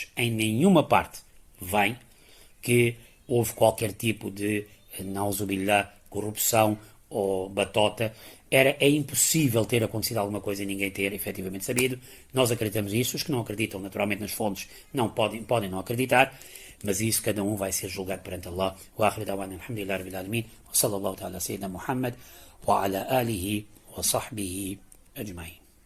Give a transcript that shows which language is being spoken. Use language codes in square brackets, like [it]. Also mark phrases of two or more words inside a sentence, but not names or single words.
[pt] Em nenhuma parte vem que houve qualquer tipo de, nauzubillah, corrupção ou batota. É impossível ter acontecido alguma coisa e ninguém ter efetivamente sabido. Nós acreditamos nisso. Os que não acreditam naturalmente nas fontes não podem não acreditar, mas isso cada um vai ser julgado perante Allah. [ar] وآخر دعوانا الحمد لله رب العالمين وصلى الله تعالى سيدنا محمد وعلى آله وصحبه أجمعين.